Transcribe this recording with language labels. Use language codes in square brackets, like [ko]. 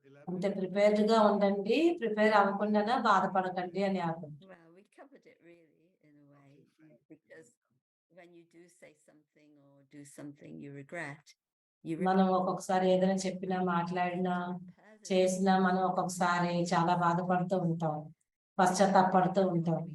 [te] అంటే ప్రిపేర్డ్ గా ఉండండి, ప్రిపేర్ అవ్వకుండా బాధపడకండి అని అర్థం. [en] Well, we covered it really in a way, because when you do say something or do something you regret, you [te] మనం ఒక్కొక్కసారి ఏదైనా చెప్పినా మాట్లాడినా చేసినా మనం ఒక్కొక్కసారి చాలా బాధపడుతూ ఉంటాం, పశ్చాత్తాపడుతూ ఉంటాం.